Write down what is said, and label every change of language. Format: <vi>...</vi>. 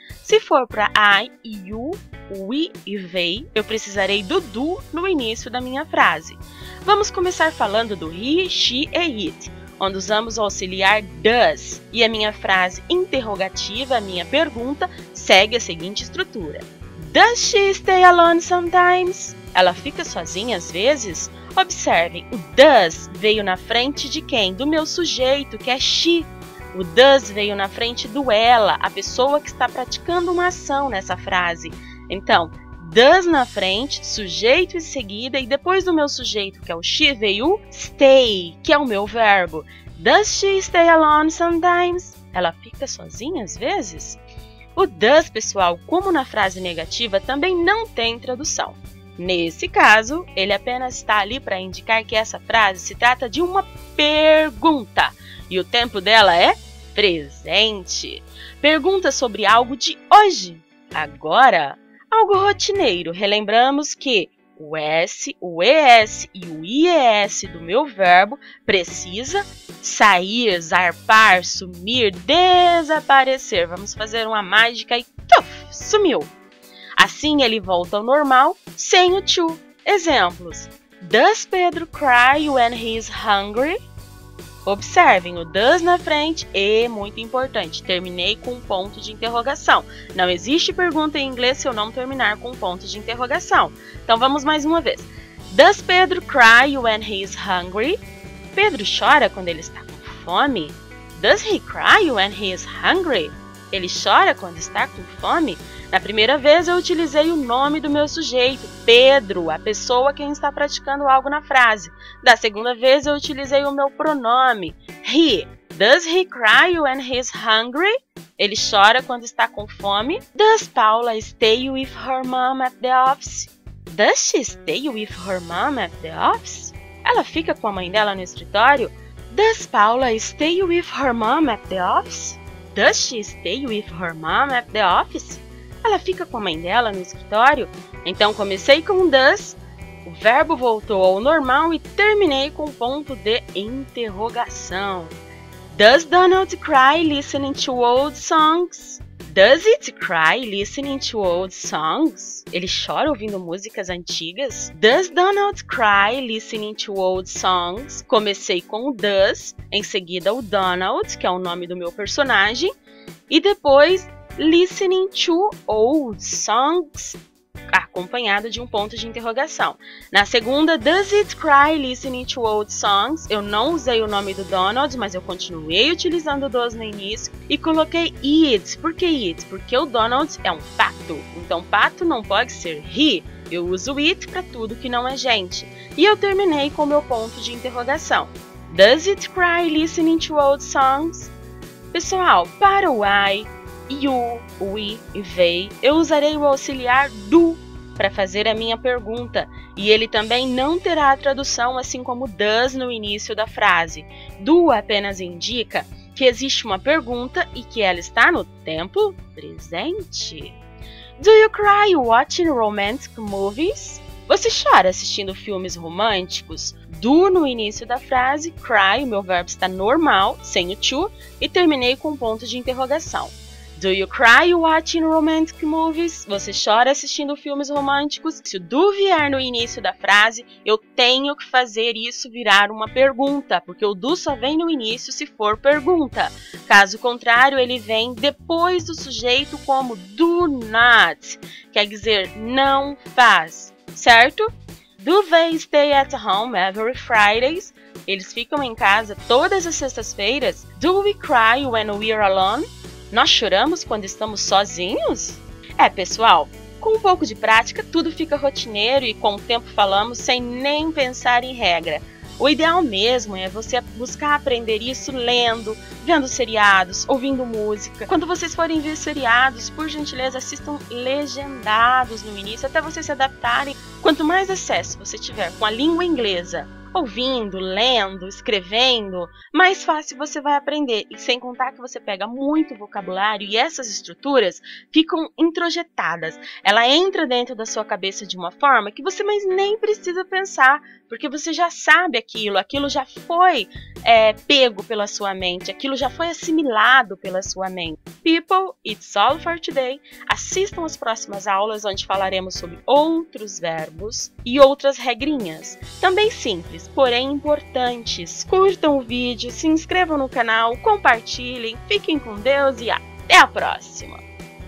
<pt>Se for para I, you, we e they, eu precisarei do do no início da minha frase. Vamos começar falando do he, she e it, onde usamos o auxiliar does, e a minha frase interrogativa, a minha pergunta, segue a seguinte estrutura.</pt> <en>Does she stay alone sometimes?</en> <pt>Ela fica sozinha às vezes? Observem, o does veio na frente de quem? Do meu sujeito, que é she. O does veio na frente do ela, a pessoa que está praticando uma ação nessa frase. Então, does na frente, sujeito em seguida, e depois do meu sujeito, que é o she, veio o stay, que é o meu verbo.</pt> <en>Does she stay alone sometimes?</en> <pt>Ela fica sozinha às vezes? O does, pessoal, como na frase negativa, também não tem tradução. Nesse caso, ele apenas está ali para indicar que essa frase se trata de uma pergunta e o tempo dela é presente. Pergunta sobre algo de hoje, agora, algo rotineiro. Relembramos que o S, o ES e o IES do meu verbo precisa sair, zarpar, sumir, desaparecer. Vamos fazer uma mágica e sumiu. Assim ele volta ao normal sem o to. Exemplos.</pt> <en>Does Pedro cry when he is hungry?</en> <pt>Observem, o does na frente e, muito importante, terminei com um ponto de interrogação. Não existe pergunta em inglês se eu não terminar com um ponto de interrogação. Então vamos mais uma vez.</pt> <en>Does Pedro cry when he is hungry?</en> <pt>Pedro chora quando ele está com fome?</pt> <en>Does he cry when he is hungry?</en> <pt>Ele chora quando está com fome? Na primeira vez eu utilizei o nome do meu sujeito, Pedro, a pessoa quem está praticando algo na frase. Da segunda vez eu utilizei o meu pronome, he.</pt> <en>Does he cry when he is hungry?</en> <pt>Ele chora quando está com fome.</pt> <en>Does Paula stay with her mom at the office? Does she stay with her mom at the office?</en> <pt>Ela fica com a mãe dela no escritório?</pt> <en>Does Paula stay with her mom at the office? Does she stay with her mom at the office?</en> <pt>Ela fica com a mãe dela no escritório? Então comecei com does, o verbo voltou ao normal e terminei com ponto de interrogação.</pt> <en>Does Donald cry listening to old songs? Does it cry listening to old songs?</en> <pt>Ele chora ouvindo músicas antigas?</pt> <en>Does Donald cry listening to old songs?</en> <pt>Comecei com o does, em seguida o Donald, que é o nome do meu personagem, e depois</pt> <en>listening to old songs,</en> <pt>acompanhado de um ponto de interrogação. Na segunda,</pt> <en>does it cry listening to old songs?</en> <pt>Eu não usei o nome do Donald, mas eu continuei utilizando o does no início e coloquei it. Por que it? Porque o Donald é um pato, então pato não pode ser he. Eu uso it para tudo que não é gente. E eu terminei com o meu ponto de interrogação. Does it cry listening to old songs? Pessoal, para o I, you, we e they, eu usarei o auxiliar do para fazer a minha pergunta, e ele também não terá tradução, assim como does no início da frase. Do apenas indica que existe uma pergunta e que ela está no tempo presente.</pt> <en>Do you cry watching romantic movies?</en> <pt>Você chora assistindo filmes românticos? Do no início da frase, cry, o meu verbo está normal, sem o to, e terminei com um ponto de interrogação.</pt> <en>Do you cry watching romantic movies?</en> <pt>Você chora assistindo filmes românticos? Se o do vier no início da frase, eu tenho que fazer isso virar uma pergunta, porque o do só vem no início se for pergunta. Caso contrário, ele vem depois do sujeito como do not, quer dizer não faz, certo?</pt> <en>Do they stay at home every Fridays?</en> <pt>Eles ficam em casa todas as sextas-feiras?</pt> <en>Do we cry when we're alone?</en> <pt>Nós choramos quando estamos sozinhos? Pessoal, com um pouco de prática tudo fica rotineiro e com o tempo falamos sem nem pensar em regra. O ideal mesmo é você buscar aprender isso lendo, vendo seriados, ouvindo música. Quando vocês forem ver seriados, por gentileza, assistam legendados no início, até vocês se adaptarem. Quanto mais acesso você tiver com a língua inglesa, ouvindo, lendo, escrevendo, mais fácil você vai aprender. E sem contar que você pega muito vocabulário e essas estruturas ficam introjetadas. Ela entra dentro da sua cabeça de uma forma que você mais nem precisa pensar, porque você já sabe aquilo já foi pego pela sua mente, aquilo já foi assimilado pela sua mente.</pt> <en>People, it's all for today.</en> <pt>Assistam as próximas aulas onde falaremos sobre outros verbos e outras regrinhas. Também simples, porém importantes. Curtam o vídeo, se inscrevam no canal, compartilhem, fiquem com Deus e até a próxima!</pt>